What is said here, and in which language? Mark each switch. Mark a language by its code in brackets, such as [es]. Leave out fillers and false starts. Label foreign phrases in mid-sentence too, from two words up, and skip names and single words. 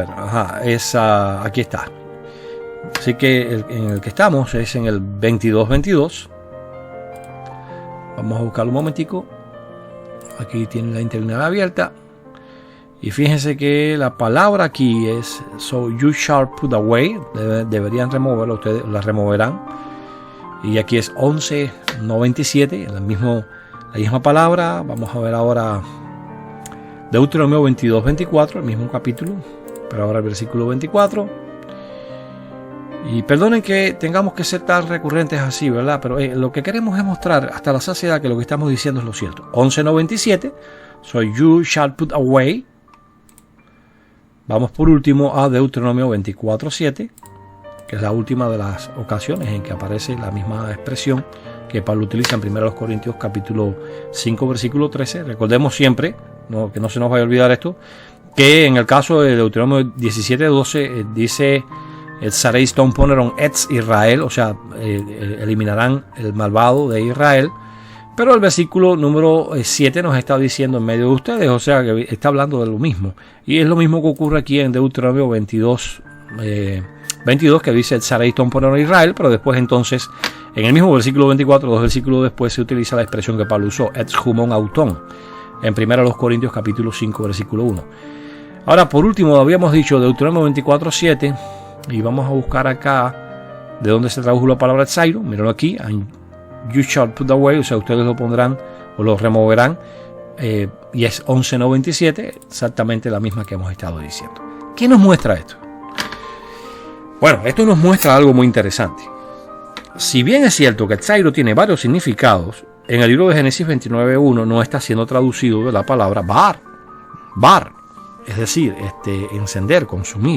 [es] Ajá, aquí está. Así que en el que estamos es en el 22:22. Vamos a buscarlo un momentico. Aquí tiene la interlineal abierta. Y fíjense que la palabra aquí es [en] so you shall put away. [es] Deberían removerla, ustedes la removerán. Y aquí es 11:97, la misma palabra. Vamos a ver ahora Deuteronomio 22:24, el mismo capítulo, pero ahora el versículo 24. Y perdonen que tengamos que ser tan recurrentes así, ¿verdad? Pero lo que queremos es mostrar hasta la saciedad que lo que estamos diciendo es lo cierto. 11:97, [en] so you shall put away. [es] Vamos por último a Deuteronomio 24:7, que es la última de las ocasiones en que aparece la misma expresión que Pablo utiliza en 1 Corintios capítulo 5 versículo 13. Recordemos siempre, que no se nos vaya a olvidar esto, que en el caso de Deuteronomio 17:12 dice [el] ἐξαρεῖς τὸν πονηρὸν ἐξ Ἰσραήλ, [es] o sea, eliminarán el malvado de Israel. Pero el versículo número 7 nos está diciendo en medio de ustedes, o sea que está hablando de lo mismo. Y es lo mismo que ocurre aquí en Deuteronomio 22, que dice [el] ἐξαρεῖς τὸν πονηρὸν Ἰσραήλ, [es] pero después entonces, en el mismo versículo 24, 2 versículos después, se utiliza la expresión que Pablo usó, [el] ἐξ ὑμῶν αὐτῶν, [es] en 1 Corintios capítulo 5, versículo 1. Ahora, por último, habíamos dicho Deuteronomio 24:7, y vamos a buscar acá de dónde se tradujo la palabra etzairo. Mírenlo aquí, [en] you shall put away, [es] o sea, ustedes lo pondrán o lo removerán, y es 11:97, exactamente la misma que hemos estado diciendo. ¿Qué nos muestra esto? Bueno, esto nos muestra algo muy interesante. Si bien es cierto que etzairo tiene varios significados, en el libro de Génesis 29:1 no está siendo traducido de la palabra bar, es decir, encender, consumir.